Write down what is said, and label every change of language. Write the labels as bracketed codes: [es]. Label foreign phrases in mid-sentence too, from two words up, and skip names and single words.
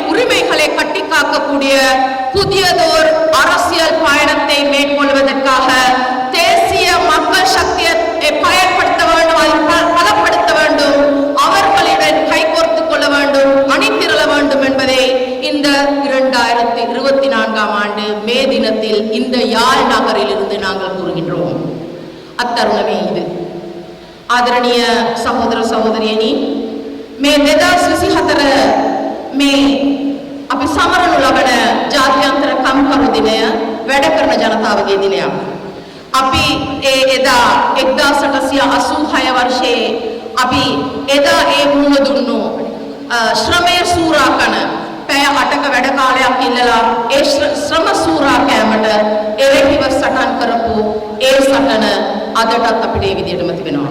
[ta] உரிமைகளை கட்டி காக்கக்கூடிய புதியதோர் அரசியல் பயணத்தை மேற்கொள்வதற்காக தேசிய மக்கள் சக்தியை பயன்படுத்த வேண்டும், அதை பலப்படுத்த வேண்டும், அவர்களுடன் கைகோர்த்துக் கொள்ள வேண்டும், அணிதிரள வேண்டும் என்பதை இந்த 2024ஆம் ஆண்டு மே தினத்தில் இந்த யாழ் நகரில் இருந்து நாங்கள் கூறுகின்றோம். [si] අත්තරුණ වේද ආදරණීය සහෝදර සහෝදරියනි මේ 2024 මේ අපි සමරනු ලබන ජාත්‍යන්තර කම්කරු දිනය වැඩ කරන ජනතාවගේ දිනයක්. අපි එදා 1886 වර්ෂයේ අපි එදා ඒ මුණ දුන්නු ශ්‍රමය සූරා කන පැය 8ක වැඩ කාලයක් ඉල්ලලා ඒ ශ්‍රම සූරා කෑමට එරෙහිව සටන් කරපු ඒ සටන අදටත් අපිට ඒ විදිහටම තිබෙනවා.